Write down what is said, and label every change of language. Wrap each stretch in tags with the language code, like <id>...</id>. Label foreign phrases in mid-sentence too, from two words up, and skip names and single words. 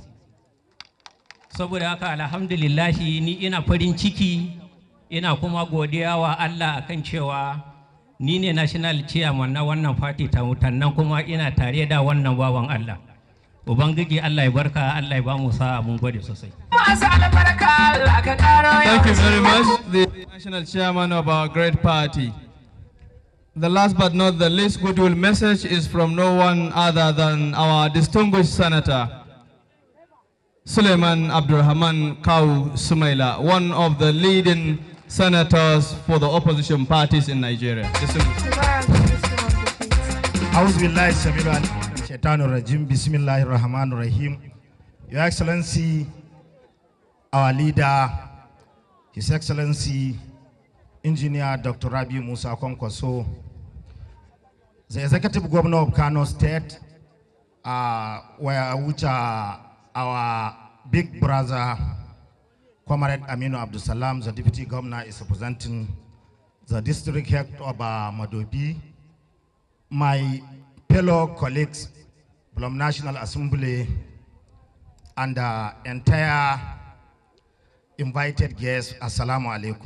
<ha>Saboda haka alhamdulillahi ni ina farin ciki, ina kuma godiya wa Allah akan cewa ni ne</ha> <en>national chairman</en> <ha>na wannan party ta nan, kuma ina tare da wannan bawan Allah. Ubangiji Allah ya barka, Allah ya ba mu sa'a, mun gode sosai.</ha> <en>Thank you very much, the national chairman of our great party. The last but not the least goodwill message is from no one other than our distinguished senator, Suleiman Abdulrahman Kau Sumaila, one of the leading senators for the opposition parties in Nigeria.</en> <ar>Bismillahirrahmanirrahim.</ar> <en>Your Excellency, our leader, His Excellency, Engineer Dr. Rabi'u Musa Kwankwaso, the Executive Governor of Kano State, which our big brother, Comrade Aminu Abdul Salam, the Deputy Governor, is representing the district head of Madobi, my fellow colleagues from National Assembly, and the entire invited guests,</en> <ar>Assalamu alaikum.</ar>